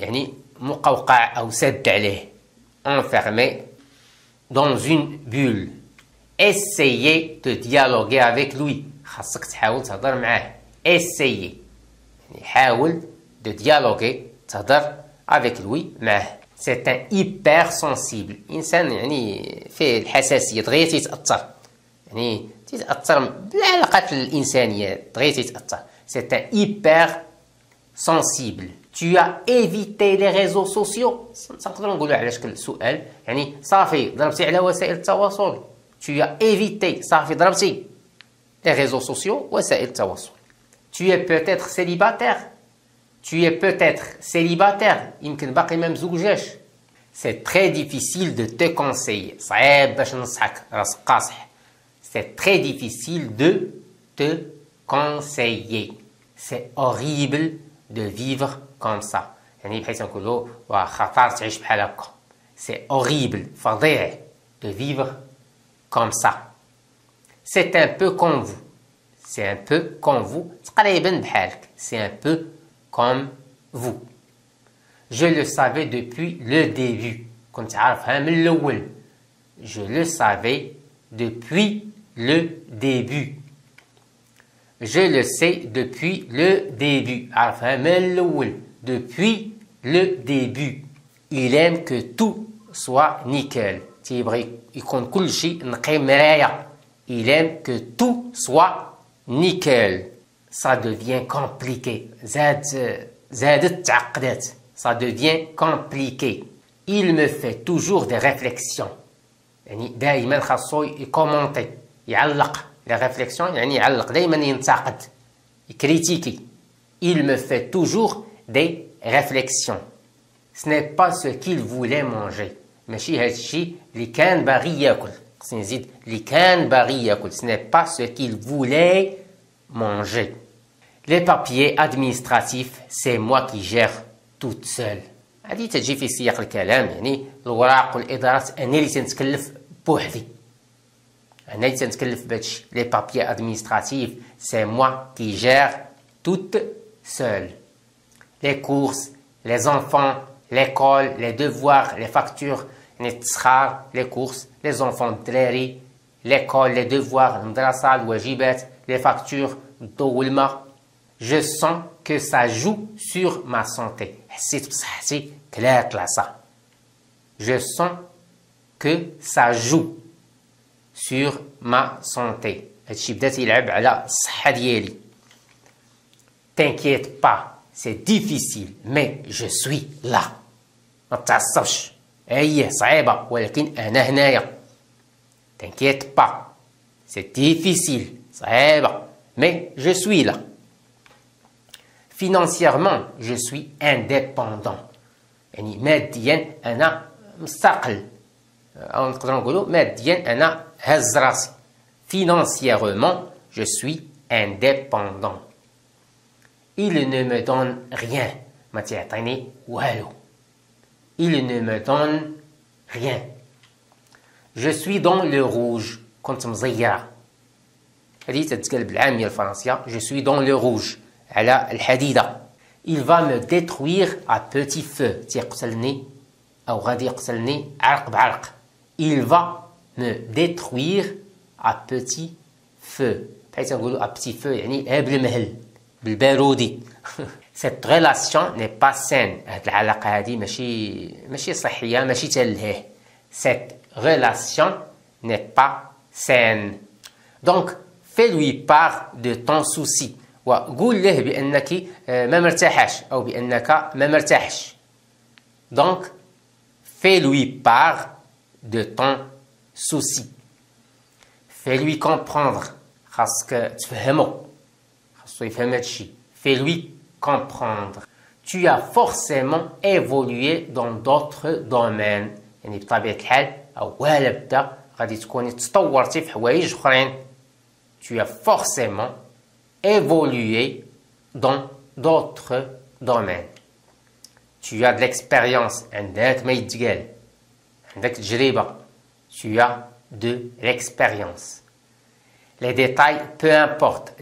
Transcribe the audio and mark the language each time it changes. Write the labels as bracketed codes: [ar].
[ar] يعني مقوقع أو سد عليه. [fr] Enfermé dans une bulle. Essayez de dialoguer avec lui. [ar] خاصك تحاول تهضر معاه. [fr] Essayez. [ar] يعني حاول [fr] de dialoguer [ar] تهضر [fr] avec lui [ar] معاه. [fr] C'est un hypersensible. [ar] إنسان يعني فيه الحساسية دغيا تيتأثر. يعني تيتأثر بالعلاقات الإنسانية دغيا تيتأثر. [fr] C'est un hypersensible. Tu as évité les réseaux sociaux. [ar] نقدروا نقولوا على شكل سؤال. يعني صافي ضربتي على وسائل التواصل. [fr] Tu as évité. [ar] صافي ضربتي [fr] les réseaux sociaux. [ar] وسائل التواصل. [fr] Tu es peut-être célibataire. Tu es peut-être célibataire. [ar] يمكن باقي ما مزوجاش. [fr] C'est très difficile de te conseiller. [ar] صعيب باش ننصحك راسك قاصح. [fr] C'est très difficile de te conseiller. C'est horrible de vivre comme ça. [ar] يعني بحيث نقولوا خطر تعيش بحال هكا. [fr] C'est horrible. [ar] فظيع [fr] de vivre comme ça. C'est un peu comme vous. C'est un peu comme vous. [ar] تقريبا بحالك. [fr] C'est un peu comme vous. Je le savais depuis le début. [ar] كنت عارفها من الأول. [fr] Je le savais depuis le début. Je le sais depuis le début. [ar] عارفها من الأول. [fr] Depuis le début. Il aime que tout soit nickel. [ar] تيبغي يكون كل شيء نقي مرايا. [fr] Il aime que tout soit nickel. Ça devient compliqué. [ar] زادت تعقدات. [fr] Ça devient compliqué. Il me fait toujours des réflexions. [ar] يعني دائما خاصو يكومونتي يعلق. [fr] Les réflexions [ar] يعني يعلق دائما ينتقد يكريتيكي. [fr] Il me fait toujours des réflexions. Ce n'est pas ce qu'il voulait manger. [ar] ماشي هاد الشيء اللي كان باغي ياكل. خصني نزيد اللي كان باغي ياكل. [fr] Ce n'est pas ce qu'il voulait manger. Les papiers administratifs, c'est moi qui gère toute seule. [ar] هذه تجي في سياق الكلام. يعني الوراق والإدارات أنا اللي تنتكلف بوحدي. أنا اللي تنتكلف بهادشي. [fr] Les papiers administratifs, c'est moi qui gère toute seule. Les courses, les enfants, l'école, les devoirs, les factures, [ar] التسخار, [fr] les courses, les enfants [ar] الدراري, [fr] l'école, les devoirs, [ar] المدرسة, الواجبات, [fr] les factures, [ar] الضو والماء, [fr] Je sens que ça joue sur ma santé. [ar] حسيت بصحتي كلاك لاصا. [fr] Je sens que ça joue sur ma santé. [ar] هادشي بدا تيلعب على الصحة ديالي. [fr] T'inquiète pas, c'est difficile, mais je suis là. [ar] ما تعصبش. هي صعيبة ولكن أنا هنايا. [fr] T'inquiète pas, c'est difficile, [ar] صعيبة, [fr] mais je suis là. Financièrement, je suis indépendant. [ar] يعني ماديا أنا مستقل. أو نقدر نقولوا ماديا أنا هز راسي. [fr] Financièrement, je suis indépendant. Il ne me donne rien. [ar] ما تعطيني والو. [fr] Il ne me donne rien. Je suis dans le rouge. [ar] كنت مزيرة. هذه تتقال بالعامية الفرنسية. [fr] Je suis dans le rouge. [ar] على الحديدة. [fr] Il va me détruire à petit feu. [ar] تيقتلني أو غادي يقتلني عرق بعرق. [fr] Il va me détruire à petit feu. [ar] بحيث نقولوا [fr] à petit feu [ar] يعني بالمهل بالبارودي. [fr] Cette relation n'est pas saine. [ar] هاد العلاقة هذه ماشي صحية ماشي تلهيه. [fr] Cette relation n'est pas saine. Donc fais-lui part de ton souci. [ar] وقول له بأنك ما مرتاحش أو بأنك ما مرتاحش. [fr] Donc fais-lui part de ton souci. Fais-lui comprendre. [ar] خاصك تفهمه. خاصو يفهم هادشي. [fr] Fais-lui comprendre. Tu as forcément évolué dans d'autres domaines. [ar] يعني بطبيعة الحال أولا بدا غادي تكوني تطورتي في حوايج أخرين. [fr] Tu as forcément évolué dans d'autres domaines. Tu as de l'expérience. [ar] عندك ما يتقال. عندك تجربة. [fr] Tu as de l'expérience. Les détails, peu importe.